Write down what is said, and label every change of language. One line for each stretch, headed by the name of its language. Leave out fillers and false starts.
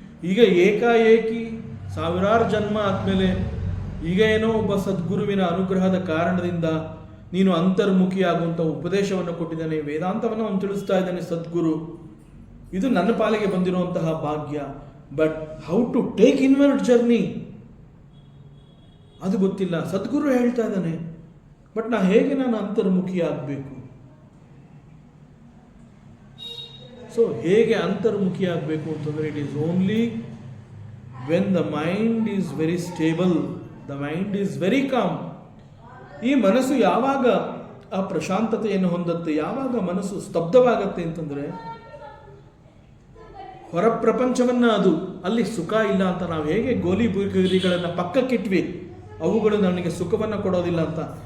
Kannada: ಈಗ ಏಕಾಏಕಿ ಸಾವಿರಾರು ಜನ್ಮ ಆದಮೇಲೆ ಈಗ ಏನೋ ಒಬ್ಬ ಸದ್ಗುರುವಿನ ಅನುಗ್ರಹದ ಕಾರಣದಿಂದ ನೀನು ಅಂತರ್ಮುಖಿ ಆಗುವಂಥ ಉಪದೇಶವನ್ನು ಕೊಟ್ಟಿದ್ದಾನೆ, ವೇದಾಂತವನ್ನು ಅವನು ತಿಳಿಸ್ತಾ ಇದ್ದಾನೆ ಸದ್ಗುರು. ಇದು ನನ್ನ ಪಾಲಿಗೆ ಬಂದಿರುವಂತಹ ಭಾಗ್ಯ.
English: but how to take inward journey
Kannada: ಅದು ಗೊತ್ತಿಲ್ಲ. ಸದ್ಗುರು ಹೇಳ್ತಾ ಇದ್ದಾನೆ, ಬಟ್ ನಾನು ಅಂತರ್ಮುಖಿ ಆಗಬೇಕು.
English: so
Kannada: ಹೇಗೆ ಅಂತರ್ಮುಖಿ ಆಗಬೇಕು ಅಂತಂದರೆ
English: It is only when the mind is very stable, the mind is very calm.
Kannada: ಈ ಮನಸ್ಸು ಯಾವಾಗ ಆ ಪ್ರಶಾಂತತೆಯನ್ನು ಹೊಂದುತ್ತೆ, ಯಾವಾಗ ಮನಸ್ಸು ಸ್ತಬ್ಧವಾಗತ್ತೆ ಅಂತಂದರೆ ಹೊರ ಪ್ರಪಂಚವನ್ನು ಅದು ಅಲ್ಲಿ ಸುಖ ಇಲ್ಲ ಅಂತ ನಾವು ಹೇಗೆ ಗೋಲಿ ಬುರಿಗಳನ್ನು ಪಕ್ಕಕ್ಕಿಟ್ವಿ, ಅವುಗಳು ನನಗೆ ಸುಖವನ್ನು ಕೊಡೋದಿಲ್ಲ ಅಂತ.